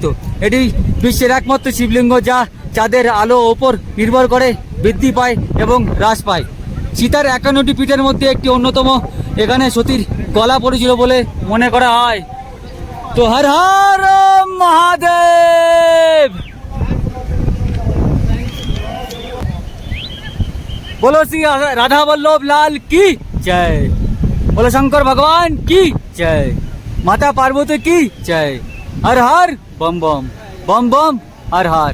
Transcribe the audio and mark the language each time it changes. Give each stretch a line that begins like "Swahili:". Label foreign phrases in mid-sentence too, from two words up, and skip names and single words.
Bangla: এটি বিশ্বের একমাত্র শিবলিঙ্গ যা চাঁদের আলো ওপর নির্ভর করে বৃদ্ধি পায় এবং হ্রাস পায়। সীতার 51টি পীঠের মধ্যে একটি অন্যতম। এখানে সতীর গলা পড়েছিল বলে মনে করা হয়। তো হর হর মহাদেব।
Hindi: बोलो श्री राधा वल्लभ लाल की जय। बोलो शंकर भगवान की जय। माता पार्वती की जय। हर हर बम बम बम बम हर हर।